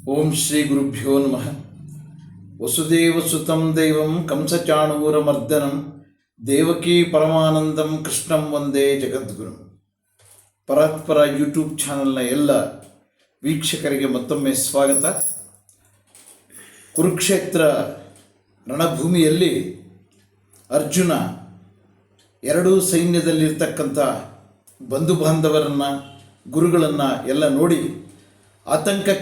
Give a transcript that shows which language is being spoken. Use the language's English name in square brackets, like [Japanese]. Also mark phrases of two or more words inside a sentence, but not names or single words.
[Sanskrit] ಶ್ರೀ ಗುರುಭ್ಯೋ ನಮಃ. ವಸುದೇವಸುತಂ ದೈವಂ ಕಂಸಚಾಣೂರಮರ್ದನಂ ದೇವಕೀ ಪರಮಾನಂದಂ ಕೃಷ್ಣಂ ವಂದೇ ಜಗದ್ಗುರು. [Kannada] ಪರಾತ್ಪರ ಯೂಟ್ಯೂಬ್ ಚಾನಲ್ನ ಎಲ್ಲ ವೀಕ್ಷಕರಿಗೆ ಮತ್ತೊಮ್ಮೆ ಸ್ವಾಗತ. ಕುರುಕ್ಷೇತ್ರ ರಣಭೂಮಿಯಲ್ಲಿ ಅರ್ಜುನ ಎರಡೂ ಸೈನ್ಯದಲ್ಲಿರ್ತಕ್ಕಂಥ ಬಂಧು ಬಾಂಧವರನ್ನು, ಗುರುಗಳನ್ನು ಎಲ್ಲ ನೋಡಿ ಆತಂಕಕ್ಕೆ